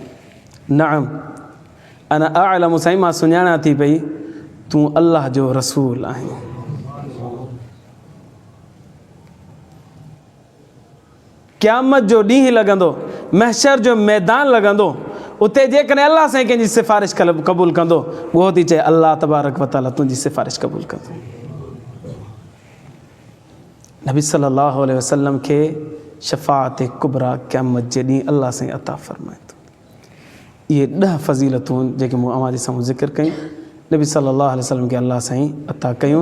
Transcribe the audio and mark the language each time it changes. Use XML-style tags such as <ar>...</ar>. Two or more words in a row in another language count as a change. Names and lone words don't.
<ar>نعم أنا أعلم,</ar> <sd>साईं मां सुञाणा थी पई तूं अल्लाह जो रसूल आहीं। क़यामत जो ॾींहुं लॻंदो, महशर जो मैदान लॻंदो, उते जेकॾहिं अल्लाह साईं कंहिंजी सिफ़ारिश क़बूल कंदो, उहो थी चए</sd> <ar>الله تبارك وتعالى</ar> <sd>तुंहिंजी सिफ़ारिश क़बूल कंदो। नबी</sd> <ar>صلى الله عليه وسلم</ar> <sd>खे शफ़ाअत कुबरा क़यामत जे ॾींहुं अल्लाह साईं अता फ़रमाए थो। इहे 10 फ़ज़ीलतूं जेके मूं अव्हां जे साम्हूं ज़िक्र कयूं, नबी</sd> <ar>صلى الله عليه وسلم</ar> <sd>खे अल्लाह साईं अता कयूं।</sd>